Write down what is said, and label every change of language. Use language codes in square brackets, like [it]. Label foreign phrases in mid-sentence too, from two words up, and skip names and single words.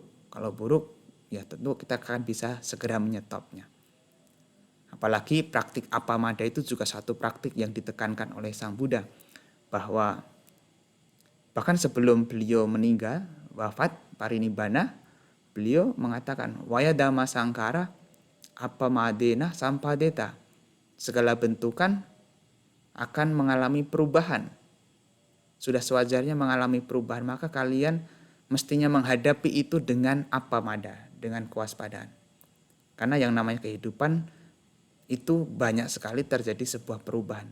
[id] Kalau buruk, ya tentu kita akan bisa segera menyetopnya. Apalagi praktik apamada itu juga satu praktik yang ditekankan oleh Sang Buddha. Bahwa bahkan sebelum beliau meninggal, wafat, parinibbana, beliau mengatakan, [pi] Wayadama sangkara apamadena sampadeta. [id] Segala bentukan akan mengalami perubahan. Sudah sewajarnya mengalami perubahan, maka kalian mestinya menghadapi itu dengan apamada, dengan kewaspadaan. Karena yang namanya kehidupan itu banyak sekali terjadi sebuah perubahan.